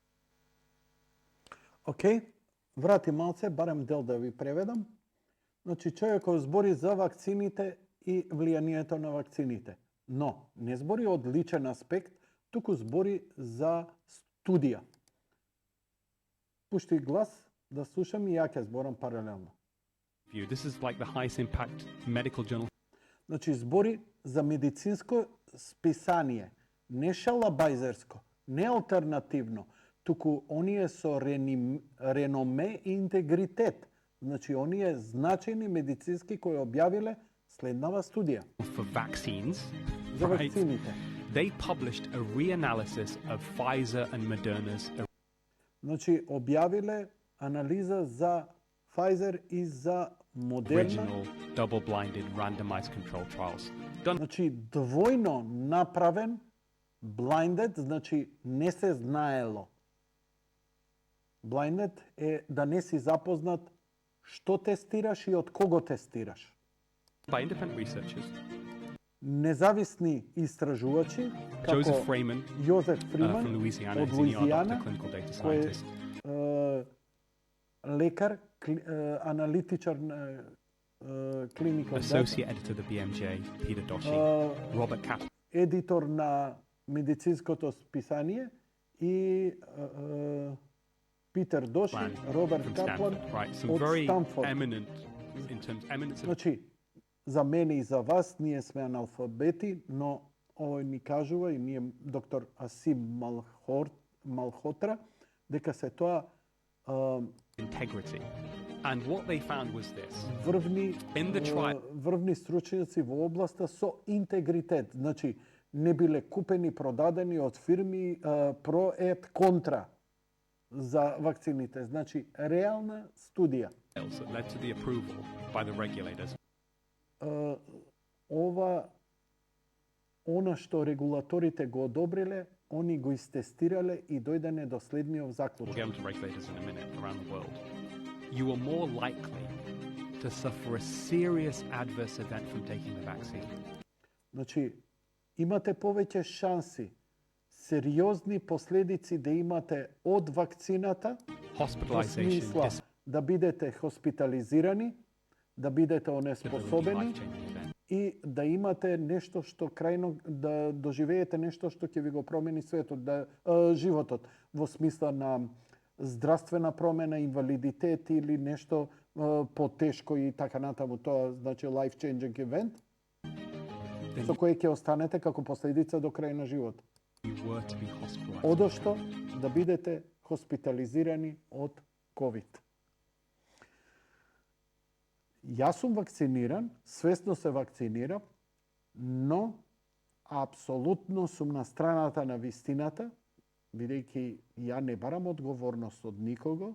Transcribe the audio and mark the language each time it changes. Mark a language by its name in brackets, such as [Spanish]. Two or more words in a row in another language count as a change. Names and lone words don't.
[Macedonian] Океј, врати малце, барем дел да ви преведам. Значи, човекот збори за вакцините и влијанието на вакцините. Но, не збори од личен аспект, туку збори за студија. Пушти глас, да слушам и ја ќе зборам паралелно. [English] This is like the highest impact medical journal. [Macedonian] Значи, збори за медицинско списание, не шалабајзерско, не алтернативно, туку оние со реноме и интегритет. Значи, оние значајни медицински кои објавиле следнава студија [English] for vaccines, [Macedonian] за [English] right? [Macedonian] вакцините. [English] They published a reanalysis of Pfizer and Moderna's [Macedonian] Значи, објавиле анализа за Pfizer и за Moderna. [English] original double-blinded randomized control trials. Done [Macedonian] Значи, двојно направен, blinded, значи не се знаело. Blinded е да не си запознат што тестираш и од кого тестираш. [English] by independent researchers, [Macedonian] Независни истражувачи, како [English] Joseph Freeman [Macedonian] Јозеф [English] from [Macedonian] Фриман [English] Louisiana, [Macedonian] од [English] is an ER doctor, [Macedonian] Луизијана, [English] clinical data [Macedonian] кој е [English] scientist. [Macedonian] лекар, аналитичар на клиника, [English] Associate editor of the BMJ, Peter Doshi, Robert Kaplan, [Macedonian] едитор на медицинското списание и Питер Доши, Роберт [English] from [Macedonian] Каплан [English] Stanford, right? Some [Macedonian] од [English] very [Macedonian] Станфорд. [English] eminent, in terms eminence of [Macedonian] Значи, за мене и за вас, ние сме аналфабети, но овој ни кажува и ние доктор Асим Малхотра дека се тоа [English] integrity. And what they found was this. [Macedonian] врвни [English] In the trial, [Macedonian] врвни стручњаци во областа со интегритет. Значи, не биле купени, продадени од фирми [Latin] pro et contra [Macedonian] за вакцините. Значи, реална студија. [English] that led to the approval by the regulators. [Macedonian] Она што регулаторите го одобриле, они го истестирале и дојдене до следниот [English] We'll [Macedonian] заклучок. [English] get into regulators in a minute around the world. You are more likely to suffer a serious adverse event from taking the vaccine. [Macedonian] Значи, имате повеќе шанси, сериозни последици да имате од вакцината, во [English] Hospitalization, [Macedonian] смисла да бидете хоспитализирани, да бидете [English] disability, [Macedonian] онеспособени [English] life-changing event. [Macedonian] и да имате нешто што крајно, да доживеете нешто што ќе ви го промени светот, животот, во смисла на здравствена промена, инвалидитет или нешто потешко и така натаму. Тоа значи [English] life-changing event, Then [Macedonian] со кој ќе останете како последица до крај на живот. [English] you were to be hospitalized. [Macedonian] Одошто да бидете хоспитализирани од COVID. Јас сум вакциниран, свесно се вакцинирам, но апсолутно сум на страната на вистината, бидејќи ја не барам одговорност од никого.